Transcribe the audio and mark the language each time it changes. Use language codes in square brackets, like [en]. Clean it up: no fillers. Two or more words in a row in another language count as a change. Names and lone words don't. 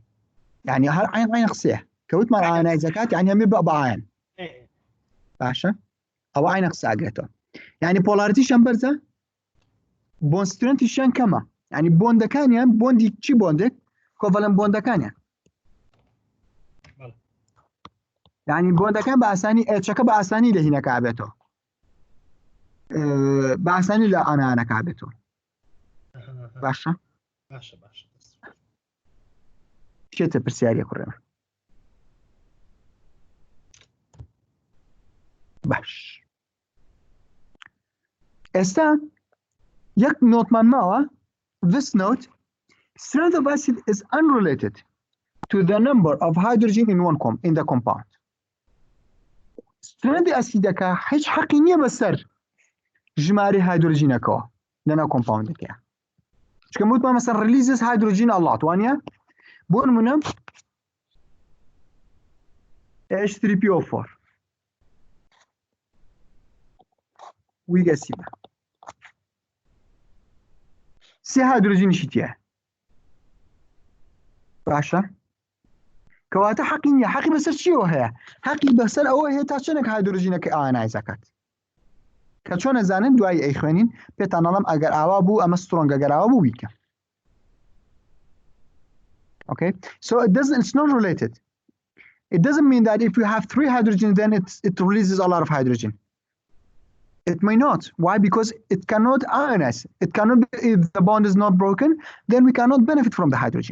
[ckb] یعنی هەر عین قسەیە کەوتمان ئایۆنایزەکات یعنی هەمووی بە ئایۆن باشە ئەوە عین قسە ئاگرێتەوە یعنی پۆلاریتیشیان بەرزە بۆند سترێنتیشیان کەمە یعنی بۆندەکانیان بۆندی چی بۆندێک کۆڤەلەنت بۆندەکانیان یعنی بۆندەکان بە ئاسانی ئێچەکە بە ئاسانی لە هینەکە ئابێتەوە بە ئاسانی لە ئانایانەکە ئابێتەوە باشە باشە باشە چێتە پرسیاریە کوڕێمە باش ئێستا یەک نۆتمان ماوە. [en] This note, strength of acid is unrelated to the number of hydrogen in the compound. [ckb] Strength ئەسیدەکە هیچ حەقی نییە بەسەر ژمارەی هایدروژینەکەەوە لەناو کۆمپاوندەکەیە. چکە وتمان مەسەن [en] releases hydrogen a lot [ckb] وانە بۆ نمونە H3PO4 [en] weak acid [ckb] سێ هایدروژینیشی تیە باشە کەواتە حەقی نییە. حەقی بەسەر چیەوە هەیە؟ حەقی بەسەر ئەوە هەیە تا چەندێک هایدروژینەکە ئایۆنایزەکات کە چۆن ئەزانن دوای ئەی خوێنین پێتان ئەڵەم ئەگەر ئاوا بوو ئەمە سترۆنگ ئەگەر ئاوا بوو ویکە. [en] Okay, so it's not related. It doesn't mean that if you have 3 hydrogen then it releases a lot of hydrogen. It may not. Why? Because it cannot ionize. It cannot be, if the bond is not broken, then we cannot benefit from the hydrogen.